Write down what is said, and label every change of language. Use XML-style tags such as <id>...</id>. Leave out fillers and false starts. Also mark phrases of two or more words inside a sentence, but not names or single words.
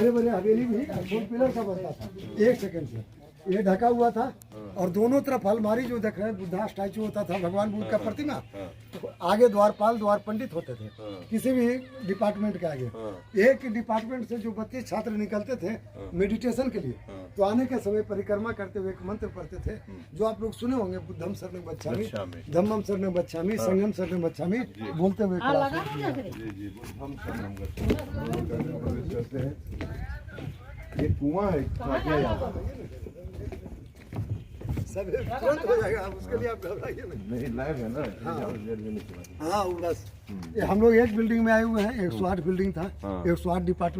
<hi>बड़े बड़े हवेली भी स्टोन पिलर का बनता था। 1 सेकंड से ये ढका हुआ था, और दोनों तरफ अलमारी जो देख रहे हैं, बुद्धा स्टैचू होता था, भगवान बुद्ध का प्रतिमा, तो आगे द्वारपाल, द्वार पंडित होते थे किसी भी डिपार्टमेंट के आगे। एक डिपार्टमेंट से जो 32 छात्र निकलते थे मेडिटेशन के लिए, तो आने के समय परिक्रमा करते हुए एक मंत्र पढ़ते थे, जो आप लोग सुने होंगे,</hi> <pi>बुद्धम शरणं गच्छामि, धम्मम शरणं गच्छामि, संघम शरणं गच्छामि,</pi> <hi>बोलते हुए ये कुआं है सब तुरंत हो जाएगा, उसके लिए आप घबराइए नहीं, लाइव है ना। हाँ, बस ये हम लोग एक बिल्डिंग में आए हुए हैं, 108 बिल्डिंग था, 108 डिपार्टमेंट,</hi>